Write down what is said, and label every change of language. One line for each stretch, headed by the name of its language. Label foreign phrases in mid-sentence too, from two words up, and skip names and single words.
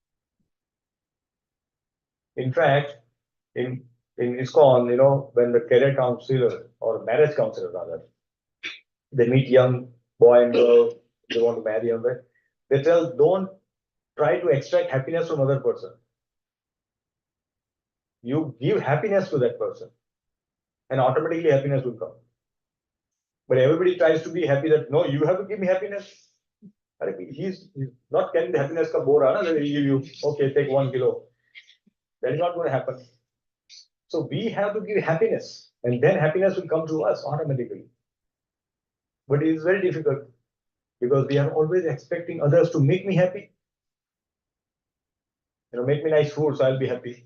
English: In fact, in ISKCON, when the career counselor or marriage counselor rather, they meet young boy and girl, they want to marry them, they tell, don't try to extract happiness from other person. You give happiness to that person, and automatically happiness will come. But everybody tries to be happy that, no, you have to give me happiness. He's not carrying the happiness
Hindi: ka bora, na,
English: that he'll give you, okay, take 1 kilo. That is not going to happen. So we have to give happiness, and then happiness will come to us automatically. But it is very difficult because we are always expecting others to make me happy. Make me nice food, so I'll be happy.